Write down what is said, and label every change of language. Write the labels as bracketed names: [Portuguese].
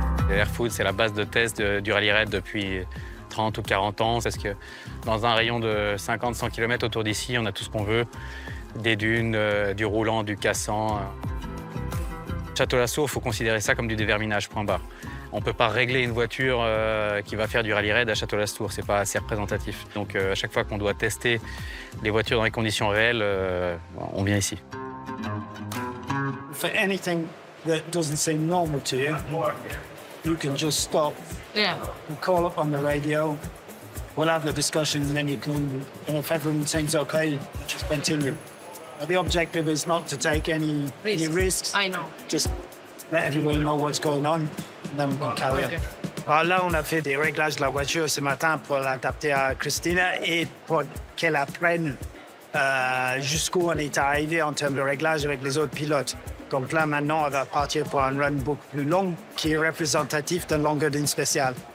[French] Airfood, c'est la base de test du rallye raid depuis 30 ou 40 ans, parce que dans un rayon de 50-100 km autour d'ici, on a tout ce qu'on veut, des dunes, du roulant, du cassant. Château-Lastours, il faut considérer ça comme du déverminage, point barre. On ne peut pas régler une voiture qui va faire du rallye raid à Château-Lastours, c'est pas assez représentatif. Donc à chaque fois qu'on doit tester les voitures dans les conditions réelles, on vient ici. [English] For anything that doesn't seem normal to you, you can just stop. Yeah. You call up on the radio. We'll have the discussion, and then you can, and if everyone seems okay, just continue. The objective is not to take any risks. I know. Just let everyone know what's going on, and then we can carry on. [French] Alors là, on a fait des réglages de la voiture ce matin pour l'adapter à Christina et pour qu'elle apprenne jusqu'où on est arrivé en termes de réglage avec les autres pilotes. Donc là, maintenant, on va partir pour un run beaucoup plus long qui est représentatif d'une longueur d'une spéciale.